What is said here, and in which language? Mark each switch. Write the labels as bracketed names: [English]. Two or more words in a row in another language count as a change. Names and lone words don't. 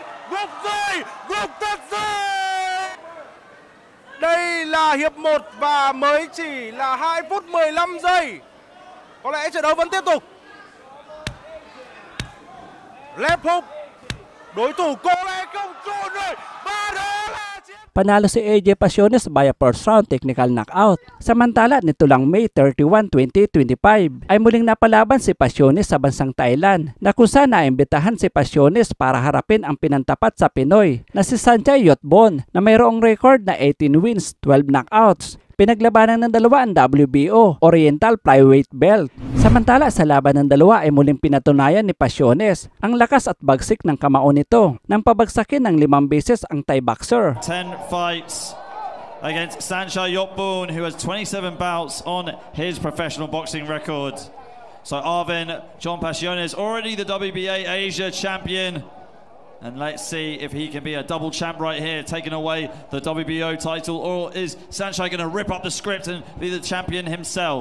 [Vietnamese] Gục rồi, gục thật rồi. Đây là hiệp 1 và mới chỉ là 2 phút 15 giây. Có lẽ trận đấu vẫn tiếp tục. [English] Left hook. [Vietnamese] Đối thủ có lẽ không trốn rồi. Và đó là chiến. [Filipino] Panalo si AJ Pasiones [English] via first round technical knockout. [Filipino] Samantala nito lang May 31, 2025 ay muling napalaban si Pasiones sa bansang Thailand na kung saan naimbitahan si Pasiones para harapin ang pinantapat sa Pinoy na si Sanjay Yotbon na mayroong record na 18 wins, 12 knockouts. Pinaglabanan ng dalawa ang WBO Oriental Flyweight Belt. Samantala sa laban ng dalawa ay muling pinatunayan ni Pasiones ang lakas at bagsik ng kamao nito nang pabagsakin ng 5 beses ang [English] Thai boxer. 10 fights against Sanjay Yotbon, who has 27 bouts on his professional boxing record. So Arvin John Pasiones, already the WBA Asia champion. And let's see if he can be a double champ right here, taking away the WBO title, or is Sanjay going to rip up the script and be the champion himself?